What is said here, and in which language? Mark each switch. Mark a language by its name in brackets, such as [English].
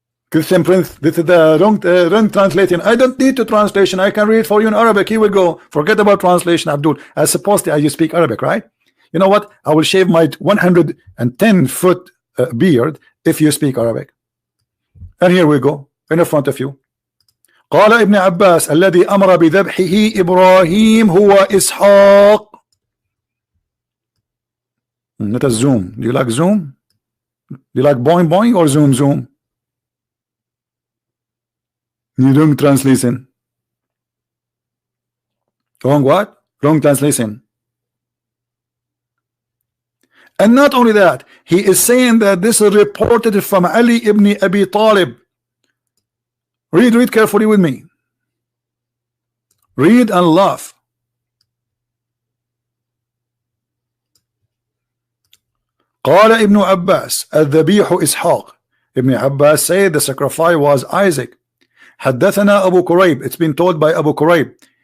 [English] Christian Prince, this is the wrong translation. I don't need to translation. I can read for you in Arabic. Here we go. Forget about translation, Abdul. As supposedly you speak Arabic, right? You know what? I will shave my 110-foot beard if you speak Arabic. And here we go in front of you. [Arabic] قال ابن عباس الذي أمر بذبحه إبراهيم هو إسحاق. [English] Not a zoom. Do you like zoom? Do you like boing boing or zoom zoom? You wrong translation. Wrong what? Wrong translation. And not only that, he is saying that this is reported from Ali ibn Abi Talib. Read carefully with me. Read and laugh. [Arabic] قال ابن عباس الذبيح إسحاق. [English] Ibn Abbas said the sacrifice was Isaac. [Arabic] حدثنا أبو كريب. [English] It's been told by Abu Kurayb.